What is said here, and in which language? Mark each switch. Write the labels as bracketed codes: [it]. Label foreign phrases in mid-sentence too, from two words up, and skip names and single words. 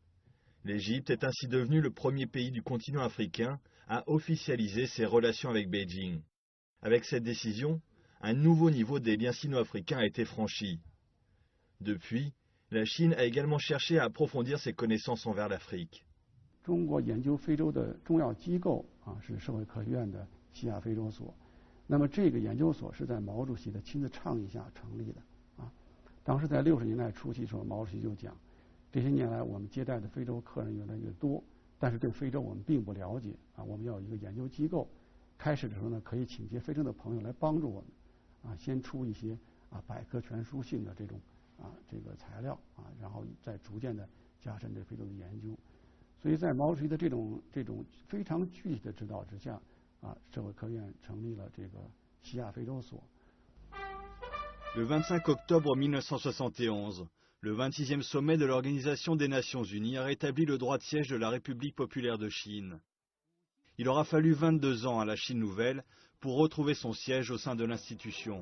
[fr] L'Égypte est ainsi devenue le premier pays du continent africain à officialiser ses relations avec Beijing. Avec cette décision, un nouveau niveau des liens sino-africains a été franchi. Depuis, la Chine a également cherché à approfondir ses connaissances envers l'Afrique. [zh] 中国研究非洲的重要机构是社会科学院的西亚非洲所。那么这个研究所是在毛主席的亲自倡议下成立的当时在60年代初期的时候，毛主席就讲，这些年来我们接待的非洲客人越来越多，但是对非洲我们并不了解我们要有一个研究机构。开始的时候呢，可以请些非洲的朋友来帮助我们先出一些百科全书性的这种这个材料然后再逐渐的加深对非洲的研究。所以在毛主席的这种非常具体的指导之下社会科学院成立了这个西亚非洲所。 [fr] Le 25 octobre 1971, le 26e sommet de l'Organisation des Nations Unies a rétabli le droit de siège de la République populaire de Chine. Il aura fallu 22 ans à la Chine nouvelle pour retrouver son siège au sein de l'institution.